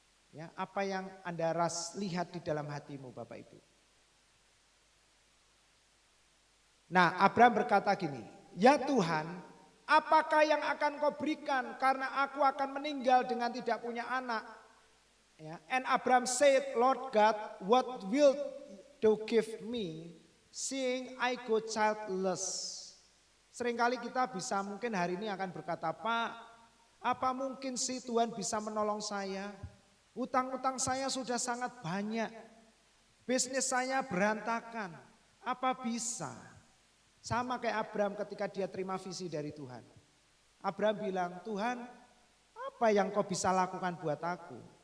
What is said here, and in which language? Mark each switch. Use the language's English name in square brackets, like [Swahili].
[Indonesian] Ya, apa yang Anda lihat di dalam hatimu Bapak Ibu. Nah Abraham berkata gini, ya Tuhan, apakah yang akan kau berikan karena aku akan meninggal dengan tidak punya anak. [English] Ya, and Abraham said, Lord God, what wilt thou give me, seeing I go childless. [Indonesian] Seringkali kita bisa mungkin hari ini akan berkata, Pak, apa mungkin sih Tuhan bisa menolong saya? Utang-utang saya sudah sangat banyak. Bisnis saya berantakan. Apa bisa? Sama kayak Abraham ketika dia terima visi dari Tuhan. Abraham bilang, Tuhan, apa yang kau bisa lakukan buat aku?